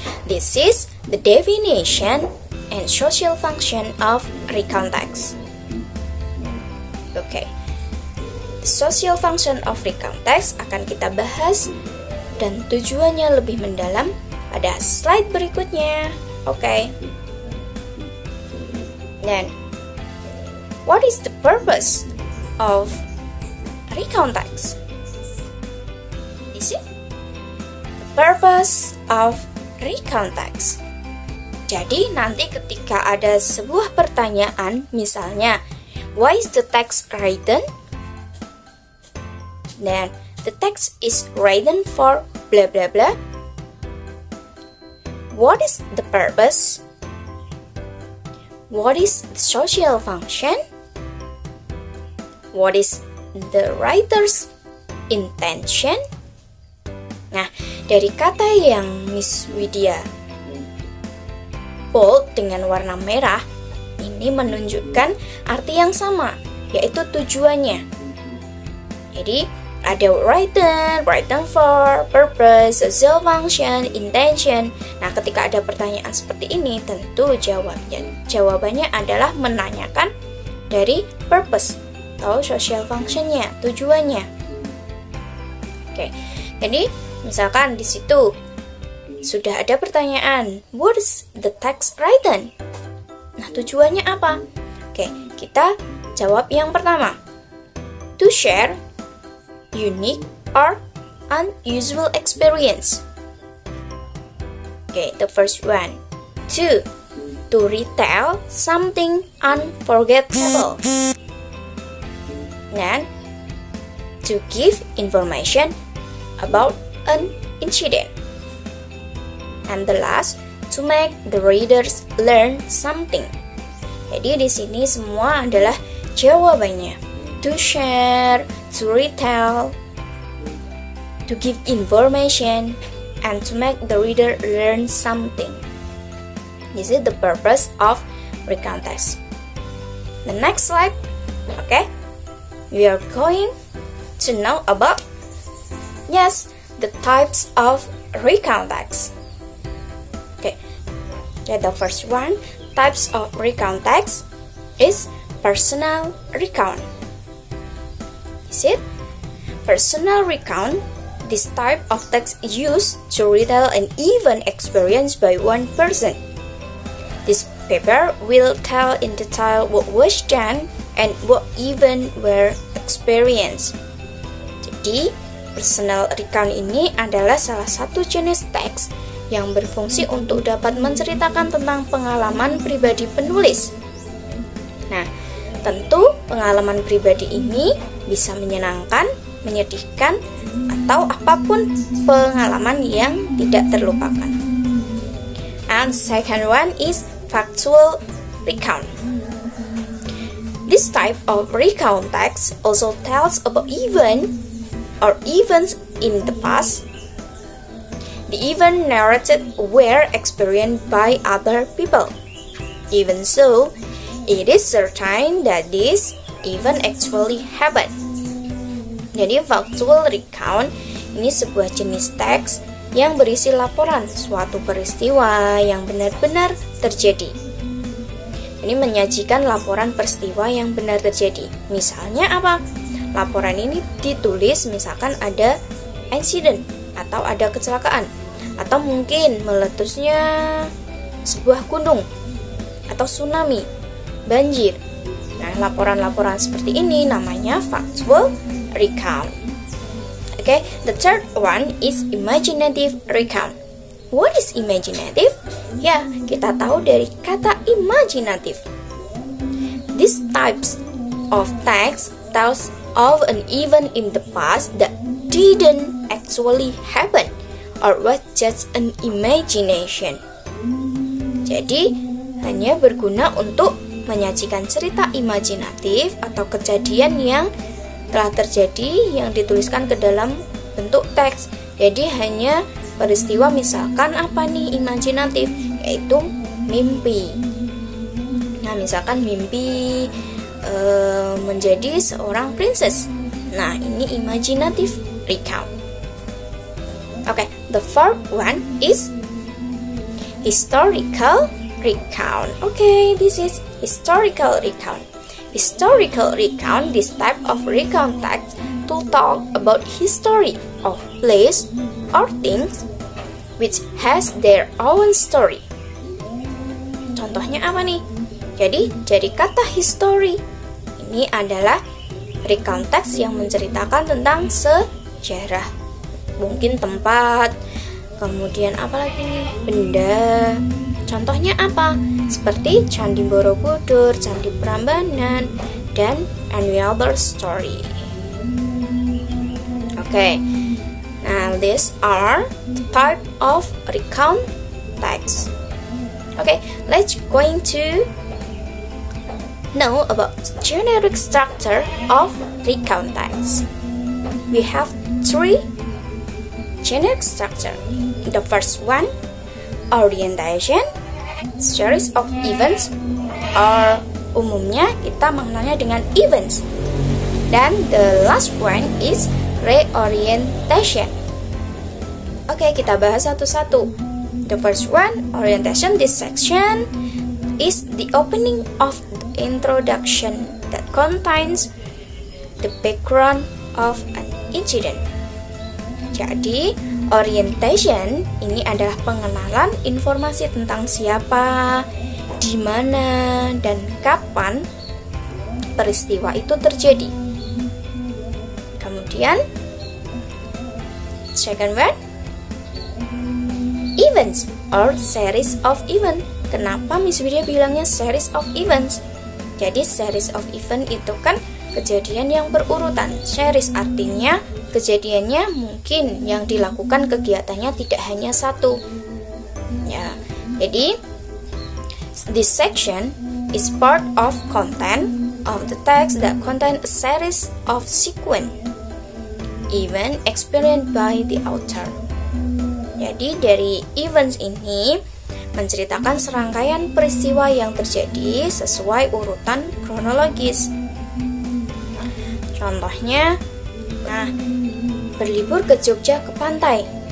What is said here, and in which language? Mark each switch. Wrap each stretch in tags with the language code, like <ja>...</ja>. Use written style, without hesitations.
<en>This is the definition and social function of recontext. Okay, the social function of recontext</en> <id>akan kita bahas dan tujuannya lebih mendalam pada slide berikutnya.</id> <en>Okay. Then, what is the purpose of recontext? Is it the purpose of recontext?</en> <id>Jadi nanti ketika ada sebuah pertanyaan, misalnya</id> <en>why is the text written? Then the text is written for blah blah blah. What is the purpose? What is the social function? What is the writer's intention?</en> <id>Nah, dari kata yang Miss Widya bold dengan warna merah, ini menunjukkan arti yang sama, yaitu tujuannya. Jadi ada written for, purpose, social function, intention. Nah, ketika ada pertanyaan seperti ini, tentu jawabannya adalah menanyakan dari purpose atau social functionnya, tujuannya. Oke, jadi misalkan di situ sudah ada pertanyaan,</id> <en>what is the text written?</en> <id>Nah, tujuannya apa? Oke, kita jawab yang pertama.</id> <en>To share unique or unusual experience. Okay, the first one. To retell something unforgettable. And to give information about an incident. And the last, to make the readers learn something.</en> <id>Jadi di sini semua adalah jawabannya.</id> <en>To share, to retell, to give information, and to make the reader learn something. This is the purpose of recount text. The next slide, okay? We are going to know about, yes, the types of recount text. Okay, the first one, types of recount text is personal recount. Is it? Personal recount, this type of text is used to retell an event experienced by one person. This paper will tell in detail what was done and what event were experienced.</en> <id>Jadi, personal recount ini adalah salah satu jenis teks yang berfungsi untuk dapat menceritakan tentang pengalaman pribadi penulis. Nah, tentu pengalaman pribadi ini bisa menyenangkan, menyedihkan, atau apapun pengalaman yang tidak terlupakan.</id> <en>And second one is factual recount. This type of recount text also tells about events in the past. The event narrated were experienced by other people. Even so, it is certain that this event actually happened.</en> <id>Jadi factual recount ini sebuah jenis teks yang berisi laporan suatu peristiwa yang benar-benar terjadi. Ini menyajikan laporan peristiwa yang benar terjadi. Misalnya apa? Laporan ini ditulis misalkan ada insiden atau ada kecelakaan, atau mungkin meletusnya sebuah gunung atau tsunami, banjir. Nah, laporan-laporan seperti ini namanya factual recount.</id> <en>Okay, the third one is imaginative recount. What is imaginative?</en> <id>Ya, kita tahu dari kata imaginative.</id> <en>These types of text tells of an event in the past that didn't actually happen or was just an imagination.</en> <id>Jadi, hanya berguna untuk menyajikan cerita imajinatif atau kejadian yang telah terjadi yang dituliskan ke dalam bentuk teks. Jadi hanya peristiwa misalkan apa nih imajinatif, yaitu mimpi. Nah, misalkan mimpi menjadi seorang princess. Nah, ini imaginative recount.</id> <en>Okay, the fourth one is historical recount. Okay, this is historical recount. Historical recount, this type of recount text to talk about history of place or things which has their own story.</en> <id>Contohnya apa nih? Jadi dari kata history ini adalah recount text yang menceritakan tentang sejarah, mungkin tempat, kemudian apa lagi nih? Benda. Contohnya apa? Seperti Candi Borobudur, Candi Prambanan, dan</id> <en>any other story. Okay, now these are the type of recount text. Okay, let's going to know about generic structure of recount text. We have three generic structure. The first one, orientation, series of events or</en> <id>umumnya kita mengenalnya dengan events.</id> <en>Dan the last one is reorientation.</en> <id>Oke, kita bahas satu-satu.</id> <en>The first one, orientation. This section is the opening of the introduction that contains the background of an incident.</en> <id>Jadi, orientation ini adalah pengenalan informasi tentang siapa, di mana, dan kapan peristiwa itu terjadi.</id> <en>Kemudian, second one, events or series of event.</en> <id>Kenapa Miss Widya bilangnya series of events? Jadi series of event itu kan kejadian yang berurutan. Series artinya kejadiannya mungkin yang dilakukan kegiatannya tidak hanya satu. Ya, jadi</id> <en>this section is part of content of the text that contain a series of sequence event experienced by the author.</en> <id>Jadi dari events ini menceritakan serangkaian peristiwa yang terjadi sesuai urutan kronologis. Contohnya, berlibur ke Jogja ke pantai.</id>